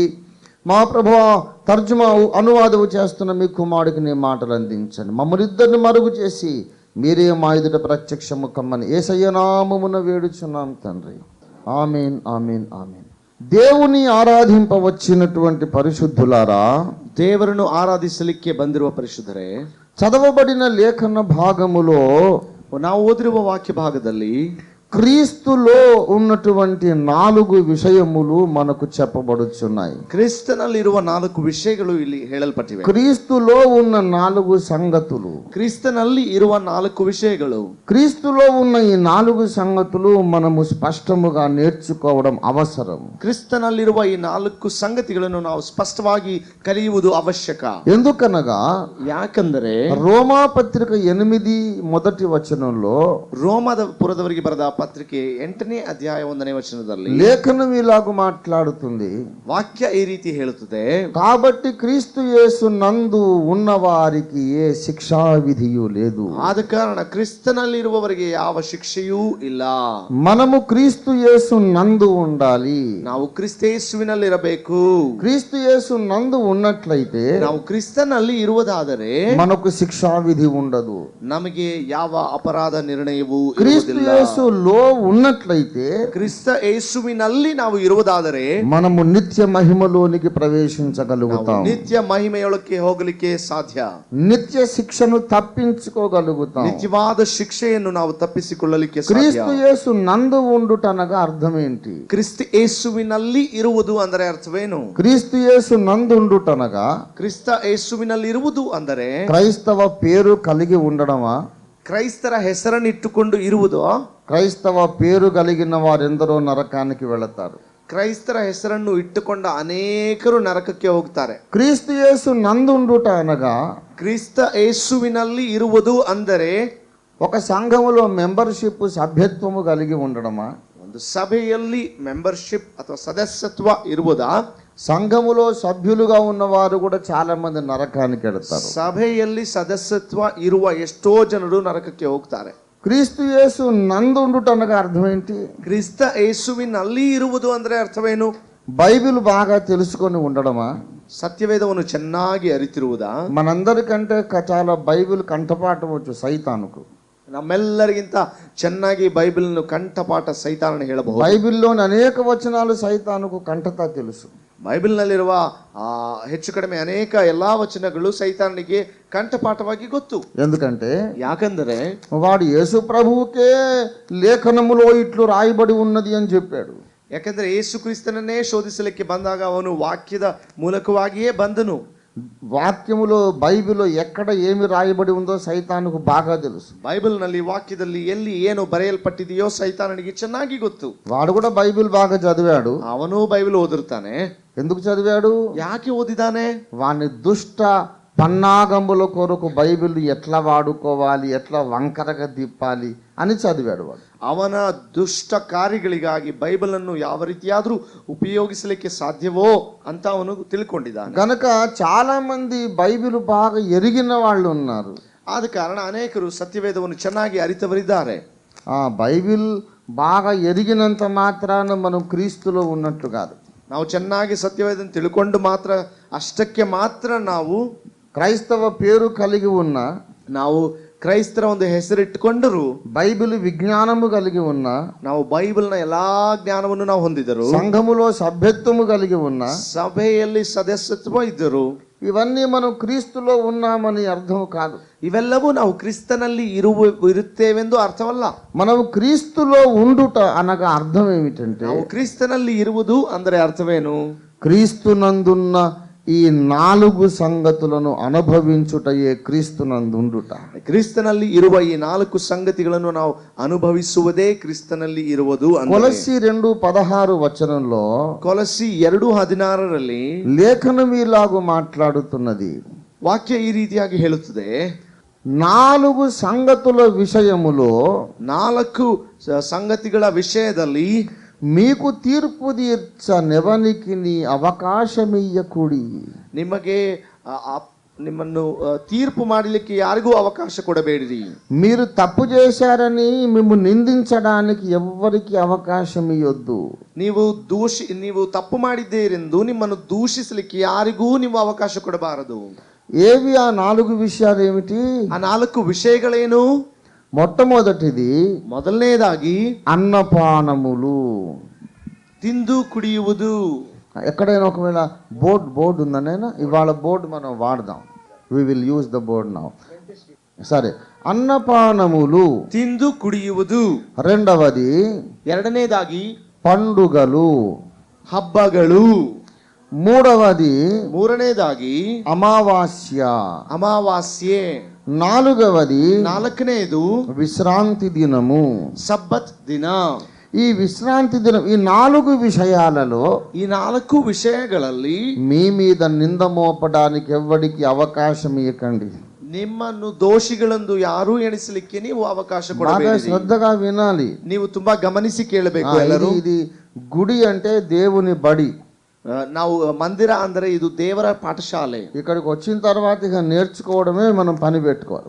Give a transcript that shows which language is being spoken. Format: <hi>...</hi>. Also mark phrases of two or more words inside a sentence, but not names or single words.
<te>మా ప్రభువా తర్జుమా అనువాదము చేస్తున్న మీ కుమారుడికి నీ మాటలు అందించండి. మమ్మల్ని ఇద్దరిని మరుగు చేసి మీరే మా ఎదుట ప్రత్యక్షము కమ్మని యేసయ్య నామమున వేడుచున్నాం తండ్రి. ఆమేన్, ఆమేన్, ఆమేన్. దేవుని ఆరాధింపవచ్చినటువంటి పరిశుద్ధులారా,</te> <kn>ದೇವರನ್ನು ಆರಾಧಿಸಲಿಕ್ಕೆ ಬಂದಿರುವ ಪರಿಶುದ್ಧರೇ,</kn> <te>చదవబడిన లేఖన భాగములో</te> <kn>ನಾವು ಓದಿರುವ ವಾಕ್ಯ ಭಾಗದಲ್ಲಿ</kn> <te>క్రీస్తులో ఉన్నటువంటి 4 విషయములు మనకు చెప్పబడుచున్నాయి.</te> <kn>ಕ್ರಿಸ್ತನಲ್ಲಿರುವ 4 ವಿಷಯಗಳು ಇಲ್ಲಿ ಹೇಳಲ್ಪಟ್ಟಿವೆ.</kn> <te>క్రీస్తులో ఉన్న 4 సంగతులు,</te> <kn>ಕ್ರಿಸ್ತನಲ್ಲಿ ಇರುವ 4 ವಿಷಯಗಳು,</kn> <te>క్రీస్తులో ఉన్న ఈ 4 సంగతులు మనము స్పష్టముగా నేర్చుకోవడం అవసరం.</te> <kn>ಕ್ರಿಸ್ತನಲ್ಲಿರುವ ಈ 4 ಸಂಗತಿಗಳನ್ನು ನಾವು ಸ್ಪಷ್ಟವಾಗಿ ಕಲಿಯುವುದು ಅವಶ್ಯಕ.</kn> <te>ఎందుకనగా</te> <kn>ಯಾಕಂದರೆ</kn> <te>రోమా పత్రిక 8 మొదటి వచనంలో</te> <kn>ರೋಮದ ಪುರದವರಿಗೆ ಬರೆದ ಪತ್ರಿಕೆ 8ನೇ ಅಧ್ಯಾಯ 1ನೇ ವಚನದಲ್ಲಿ</kn> <te>లేఖనం ఇలాగ మాట్లాడుతుంది.</te> <kn>ವಾಕ್ಯ ಈ ರೀತಿ ಹೇಳುತ್ತದೆ,</kn> <te>కాబట్టి క్రీస్తు యేసు నందు ఉన్న వారికి ఏ శిక్షా విధియు లేదు.</te> <kn>ಆದ ಕಾರಣ ಕ್ರಿಸ್ತನಲ್ಲಿರುವವರಿಗೆ ಯಾವ ಶಿಕ್ಷೆಯೂ ಇಲ್ಲ.</kn> <te>మనము క్రీస్తు యేసు నందు ఉండాలి.</te> <kn>ನಾವು ಕ್ರಿಸ್ತೇಸುವಿನಲ್ಲಿರಬೇಕು.</kn> <te>క్రీస్తు యేసు నందు ఉన్నట్లయితే</te> <kn>ನಾವು ಕ್ರಿಸ್ತನಲ್ಲಿ ಇರುವುದಾದರೆ</kn> <te>మనకు శిక్షా విధి ఉండదు.</te> <kn>ನಮಗೆ ಯಾವ ಅಪರಾಧ ನಿರ್ಣಯವೂ</kn> <te>క్రీస్తు</te> <kn>ಇರುವುದಿಲ್ಲ.</kn> <te>యేసులో ఉన్నట్లయితే</te> <kn>ಕ್ರಿಸ್ತ ಯೇಸುವಿನಲ್ಲಿ ನಾವು ಇರುವುದಾದರೆ</kn> <te>మనము నిత్య మహిమలోనికి ప్రవేశించగలుగుతాం.</te> <kn>ನಿತ್ಯ ಮಹಿಮೆಯೊಳಕ್ಕೆ ಹೋಗಲಿಕ್ಕೆ ಸಾಧ್ಯ.</kn> <te>నిత్య శిక్షను తప్పించుకోగలుగుతాం.</te> <kn>ನಿತ್ಯವಾದ ಶಿಕ್ಷೆಯನ್ನು ನಾವು ತಪ್ಪಿಸಿಕೊಳ್ಳಲಿಕ್ಕೆ ಸಾಧ್ಯ.</kn> <te>క్రీస్తు యేసు నందు ఉండుటనగా అర్థం ఏంటి?</te> <kn>ಕ್ರಿಸ್ತ ಯೇಸುವಿನಲ್ಲಿ ಇರುವುದು ಅಂದರೆ ಅರ್ಥವೇನು?</kn> <te>క్రీస్తు యేసు నందు ఉండుటనగా</te> <kn>ಕ್ರಿಸ್ತ ಯೇಸುವಿನಲ್ಲಿ ಇರುವುದು ಅಂದರೆ</kn> <te>క్రైస్తవ పేరు కలిగి ఉండడమా?</te> <kn>ಕ್ರೈಸ್ತರ ಹೆಸರನ್ನಿಟ್ಟುಕೊಂಡು ಇರುವುದು.</kn> <te>క్రైస్తవ పేరు కలిగిన వారెందరో నరకానికి వెళతారు.</te> <kn>ಕ್ರೈಸ್ತರ ಹೆಸರನ್ನು ಇಟ್ಟುಕೊಂಡ ಅನೇಕರು ನರಕಕ್ಕೆ ಹೋಗ್ತಾರೆ.</kn> <te>క్రీస్తు యేసు నందు ఉండుట అనగా</te> <kn>ಕ್ರಿಸ್ತ ಯೇಸುವಿನಲ್ಲಿ ಇರುವುದು ಅಂದರೆ</kn> <te>ఒక సంఘములో మెంబర్షిప్ సభ్యత్వము కలిగి ఉండడమా?</te> <kn>ಒಂದು ಸಭೆಯಲ್ಲಿ ಮೆಂಬರ್ಶಿಪ್ ಅಥವಾ ಸದಸ್ಯತ್ವ ಇರುವುದಾ?</kn> <te>సంఘములో సభ్యులుగా ఉన్నవారు కూడా చాలా మంది నరకానికి వెళతారు.</te> <kn>ಸಭೆಯಲ್ಲಿ ಸದಸ್ಯತ್ವ ಇರುವ ಎಷ್ಟೋ ಜನರು ನರಕಕ್ಕೆ ಹೋಗ್ತಾರೆ.</kn> <te>క్రీస్తు యేసు నందు ఉండుట అనగా అర్థం ఏంటి?</te> <kn>ಕ್ರಿಸ್ತ ಯೇಸುವಿನಲ್ಲಿ ಇರುವುದು ಅಂದ್ರೆ ಅರ್ಥವೇನು?</kn> <te>బైబిల్ బాగా తెలుసుకొని ఉండడమా?</te> <kn>ಸತ್ಯವೇದವನ್ನು ಚೆನ್ನಾಗಿ ಅರಿತಿರುವುದಾ?</kn> <te>మనందరికంటే చాలా బైబిల్ కంఠపాఠం వచ్చు సైతానుకు.</te> <kn>ನಮ್ಮೆಲ್ಲರಿಗಿಂತ ಚೆನ್ನಾಗಿ ಬೈಬಲ್ನ ಕಂಠಪಾಠ ಸೈತಾನನ ಹೇಳಬಹುದು.</kn> <te>బైబిల్లోని అనేక వచనాలు సైతానుకు కంఠత తెలుసు.</te> <kn>ಬೈಬಲ್ನಲ್ಲಿರುವ ಹೆಚ್ಚು ಕಡಿಮೆ ಅನೇಕ ಎಲ್ಲಾ ವಚನಗಳು ಸೈತಾನನಿಗೆ ಕಂಠಪಾಠವಾಗಿ ಗೊತ್ತು.</kn> <te>ఎందుకంటే</te> <kn>ಯಾಕಂದರೆ</kn> <te>వాడు యేసు ప్రభువుకే లేఖనములో ఇట్లు రాయబడి ఉన్నది అని చెప్పాడు.</te> <kn>ಯಾಕಂದ್ರೆ ಯೇಸು ಕ್ರಿಸ್ತನನ್ನೇ ಶೋಧಿಸಲಿಕ್ಕೆ ಬಂದಾಗ ಅವನು ವಾಕ್ಯದ ಮೂಲಕವಾಗಿಯೇ ಬಂದನು.</kn> <te>వాక్యములో బైబిల్లో ఎక్కడ ఏమి రాయబడి ఉందో సైతానుకు బాగా తెలుసు.</te> <kn>ಬೈಬಲ್ನಲ್ಲಿ ವಾಕ್ಯದಲ್ಲಿ ಎಲ್ಲಿ ಏನು ಬರೆಯಲ್ಪಟ್ಟಿದೆಯೋ ಸೈತಾನನಿಗೆ ಚೆನ್ನಾಗಿ ಗೊತ್ತು.</kn> <te>వాడు కూడా బైబిల్ బాగా చదివాడు.</te> <kn>ಅವನು ಬೈಬಲ್ ಓದಿರ್ತಾನೆ.</kn> <te>ఎందుకు చదివాడు?</te> <kn>ಯಾಕೆ ಓದಿದಾನೆ?</kn> <te>వాని దుష్ట పన్నాగముల కొరకు బైబిల్ ఎట్లా వాడుకోవాలి, ఎట్లా వంకరగా తిప్పాలి అని చదివాడు వాడు.</te> <kn>ಅವನ ದುಷ್ಟ ಕಾರ್ಯಗಳಿಗಾಗಿ ಬೈಬಲ್ ಅನ್ನು ಯಾವ ರೀತಿಯಾದ್ರೂ ಉಪಯೋಗಿಸಲಿಕ್ಕೆ ಸಾಧ್ಯವೋ ಅಂತ ಅವನು ತಿಳ್ಕೊಂಡಿದ್ದಾನೆ.</kn> <te>కనుక చాలా మంది బైబిల్ బాగా ఎరిగిన వాళ్ళు ఉన్నారు.</te> <kn>ಆದ ಕಾರಣ ಅನೇಕರು ಸತ್ಯವೇದವನ್ನು ಚೆನ್ನಾಗಿ ಅರಿತವರಿದ್ದಾರೆ.</kn> <te>బైబిల్ బాగా ఎరిగినంత మాత్రాన మనం క్రీస్తులో ఉన్నట్లు కాదు.</te> <kn>ನಾವು ಚೆನ್ನಾಗಿ ಸತ್ಯವೇದನ್ನು ತಿಳ್ಕೊಂಡು ಮಾತ್ರ ಅಷ್ಟಕ್ಕೆ ಮಾತ್ರ ನಾವು</kn> <te>క్రైస్తవ పేరు కలిగి ఉన్న,</te> <kn>ನಾವು ಕ್ರೈಸ್ತರ ಒಂದು ಹೆಸರಿಟ್ಟುಕೊಂಡರು,</kn> <te>బైబిల్ విజ్ఞానము కలిగి ఉన్న,</te> <kn>ನಾವು ಬೈಬಲ್ನ ಎಲ್ಲಾ ಜ್ಞಾನವನ್ನು ನಾವು ಹೊಂದಿದರು,</kn> <te>సంఘములో సభ్యత్వము కలిగి ఉన్న,</te> <kn>ಸಭೆಯಲ್ಲಿ ಸದಸ್ಯತ್ವ ಇದ್ದರು,</kn> <te>ఇవన్నీ మనం క్రీస్తులో ఉన్నామని అర్థం కాదు.</te> <kn>ಇವೆಲ್ಲವೂ ನಾವು ಕ್ರಿಸ್ತನಲ್ಲಿ ಇರುತ್ತೇವೆಂದು ಅರ್ಥವಲ್ಲ.</kn> <te>మనం క్రీస్తులో ఉండుట అనగా అర్థం ఏమిటంటే,</te> <kn>ನಾವು ಕ್ರಿಸ್ತನಲ್ಲಿ ಇರುವುದು ಅಂದರೆ ಅರ್ಥವೇನು?</kn> <te>క్రీస్తునందున్న ఈ 4 సంగతులను అనుభవించుటయే క్రీస్తునందుండుట.</te> <kn>ಕ್ರಿಸ್ತನಲ್ಲಿ ಇರುವ ಈ 4 ಸಂಗತಿಗಳನ್ನು ನಾವು ಅನುಭವಿಸುವುದೇ ಕ್ರಿಸ್ತನಲ್ಲಿ ಇರುವುದು.</kn> <te>కొలస్సీ 2:16 వచనంలో,</te> <kn>ಕೊಲಸ್ಸಿ 2:16</kn> <te>లేఖనం ఇలాగూ మాట్లాడుతున్నది.</te> <kn>ವಾಕ್ಯ ಈ ರೀತಿಯಾಗಿ ಹೇಳುತ್ತದೆ,</kn> <te>4 సంగతుల విషయములో,</te> <kn>4 ಸಂಗತಿಗಳ ವಿಷಯದಲ್ಲಿ</kn> <te>మీకు తీర్పు తీర్చనెవనికి నీ అవకాశమియ్యకుడి.</te> <kn>ನಿಮಗೆ ನಿಮ್ಮನ್ನು ತೀರ್ಪು ಮಾಡಲಿಕ್ಕೆ ಯಾರಿಗೂ ಅವಕಾಶ ಕೊಡಬೇಡಿರಿ.</kn> <te>మీరు తప్పు చేశారని మిమ్ము నిందించడానికి ఎవ్వరికి అవకాశం ఇవ్వద్దు.</te> <kn>ನೀವು ತಪ್ಪು ಮಾಡಿದ್ದೀರೆಂದು ನಿಮ್ಮನ್ನು ದೂಷಿಸಲಿಕ್ಕೆ ಯಾರಿಗೂ ನೀವು ಅವಕಾಶ ಕೊಡಬಾರದು.</kn> <te>ఏవి ఆ 4 విషయాలు ఏమిటి?</te> <kn>ಆ 4 విషయಗಳೇನು?</kn> <te>మొట్టమొదటిది,</te> <kn>ಮೊದಲನೇದಾಗಿ</kn> <te>అన్నపానములు,</te> <kn>ತಿಂದು ಕುಡಿಯುವುದು.</kn> <te>ఎక్కడైనా ఒకవేళ బోర్డు ఉందనైనా ఇవాళ బోర్డు మనం వాడదాం.</te> <en>We will use the board now.</en> <te>సరే, అన్నపానములు,</te> <kn>ತಿಂದು ಕುಡಿಯುವುದು.</kn> <te>రెండవది,</te> <kn>ಎರಡನೇದಾಗಿ</kn> <te>పండుగలు,</te> <kn>ಹಬ್ಬಗಳು.</kn> <te>మూడవది,</te> <kn>ಮೂರನೇದಾಗಿ</kn> <te>అమావాస్యే.</te> <kn>ನಾಲ್ಕವದಿ,</kn> <te>4వది,</te> <kn>ನಾಲ್ಕನೇದು</kn> <te>విశ్రాంతి దినము,</te> <kn>ಸಬ್ಬತ್ ದಿನ.</kn> <te>ఈ విశ్రాంతి దినం, ఈ 4 విషయాలలో,</te> <kn>ಈ 4 ವಿಷಯಗಳಲ್ಲಿ</kn> <te>మీ మీద నింద మోపడానికి ఎవ్వడికి అవకాశం ఇవ్వకండి.</te> <kn>ನಿಮ್ಮನ್ನು ದೋಷಿಗಳೆಂದು ಯಾರೂ ಎಣಿಸಲಿಕ್ಕೆ ನೀವು ಅವಕಾಶ</kn> <te>బాగా</te> <kn>ಕೊಡಬೇಡಿ.</kn> <te>శ్రద్ధగా వినాలి.</te> <kn>ನೀವು ತುಂಬಾ ಗಮನಿಸಿ ಕೇಳಬೇಕು ಎಲ್ಲರೂ.</kn> <te>ఇది గుడి అంటే దేవుని బడి.</te> <kn>ನಾವು ಮಂದಿರ ಅಂದರೆ ಇದು ದೇವರ ಪಾಠಶಾಲೆ.</kn> <te>ఇక్కడికి వచ్చిన తర్వాత ఇక నేర్చుకోవడమే మనం పని పెట్టుకోవాలి.</te>